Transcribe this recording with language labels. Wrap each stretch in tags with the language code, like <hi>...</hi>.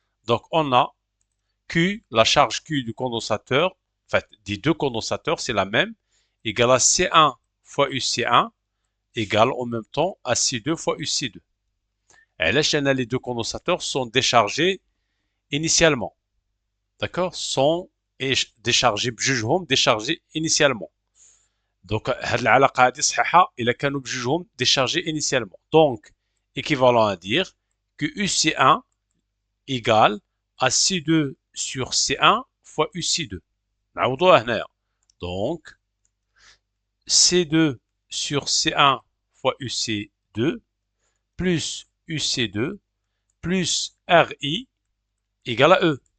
<fr>Donc, on a Q, la charge Q du condensateur, en fait, des deux condensateurs, c'est la même, égale à C1 fois UC1 égale en même temps à C2 fois UC2. Et là, les deux condensateurs sont déchargés initialement. D'accord, sont déchargés</fr> <ar>بجوجهم</ar> <fr>déchargés initialement.</fr> <ar>Donc هاد العلاقة هادي صحيحة إلا كانوا بجوجهم</ar> <fr>déchargés initialement. Donc équivalent à dire que UC1 égale à C2 sur C1 fois UC2.</fr> <ar>نعوضوها هنايا.</ar> <fr>Donc C2 sur C1 fois UC2 plus UC2 plus RI égale à E.</fr>